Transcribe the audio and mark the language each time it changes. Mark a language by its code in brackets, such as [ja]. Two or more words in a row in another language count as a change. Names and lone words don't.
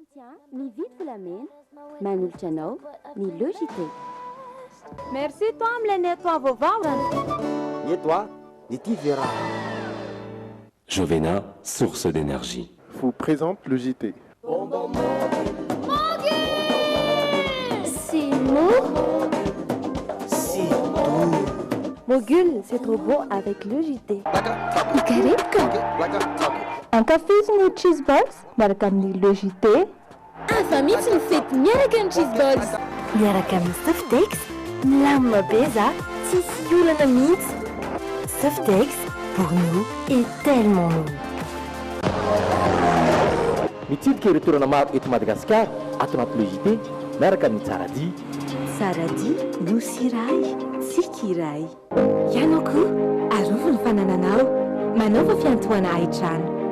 [mg] Ny vity volamena manolotra anao ny logité. [fr] Merci toi [mg] am'ilay nettoa vaovao rano. Nettoa ny Tivera. Jovena, [fr] source d'énergie. Vous présente le JT. C'est lourd. C'est doux. Mogul, c'est trop beau avec le JT. Un café ou [en] cheese balls, [mg] miaraka amin'ny le JT. Afa mihitsy ny fety miaraka amin'ny [en] cheese balls. [mg] Miaraka amin'ny Softex, milamina be za, tsisy olana mihitsy. Softex, [fr] pour nous, est tellement nous. [mg] Mitsidika ireo toerana maro eto Madagasikara ato anaty logité miaraka amin'ny Tsaradi. Tsaradi, nosy iray, tsika iray. Ianao koa, arovo ny fanananao, manaova fiantohana hahitrano.